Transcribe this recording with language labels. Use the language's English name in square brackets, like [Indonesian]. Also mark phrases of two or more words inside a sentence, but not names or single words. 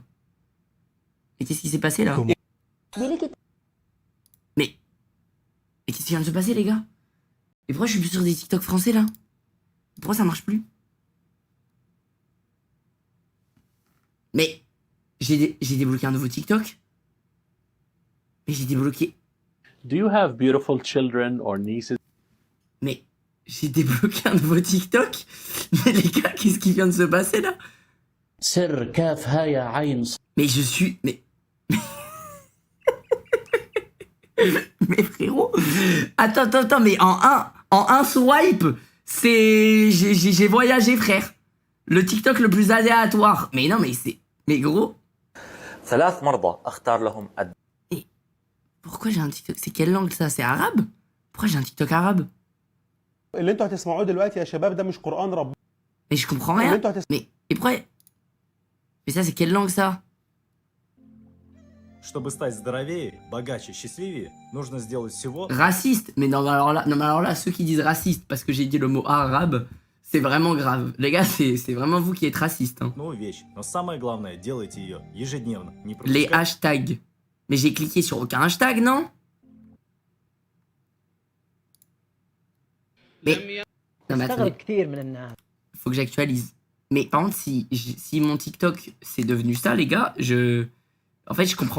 [French] Et qu'est-ce qui s'est passé, là? Mais qu'est-ce qui vient de se passer, les gars? Et pourquoi je suis plus sur des TikTok français, là? Pourquoi ça marche plus? Mais j'ai débloqué un nouveau TikTok. Mais j'ai débloqué... [English] Do you have beautiful children or nieces? [French] Mais j'ai débloqué un nouveau TikTok. Mais les gars, qu'est-ce qui vient de se passer, là? Mais je suis... Mais frérot, attends, mais en un swipe, j'ai voyagé, frère. Le TikTok le plus aléatoire. Mais non, mais gros. Et pourquoi j'ai un TikTok? C'est quelle langue ça? C'est arabe? Pourquoi j'ai un TikTok arabe? Mais je comprends rien. Mais Mais ça, c'est quelle langue, ça? [Russian] Чтобы стать здоровее, богаче, счастливее, нужно сделать всего... [French] Raciste. Mais non, mais alors là, ceux qui disent raciste parce que j'ai dit le mot arabe, c'est vraiment grave. Les gars, c'est vraiment vous qui êtes raciste. Hein. [Russian] одну вещь. Но самое главное, делайте ее ежедневно. Не [French] Les [Russian] пропускайте. [French] hashtags. Mais j'ai cliqué sur aucun hashtag, non? Mais... Non, mais attendez. Faut que j'actualise. Mais par contre, si mon TikTok c'est devenu ça, les gars, en fait, je comprends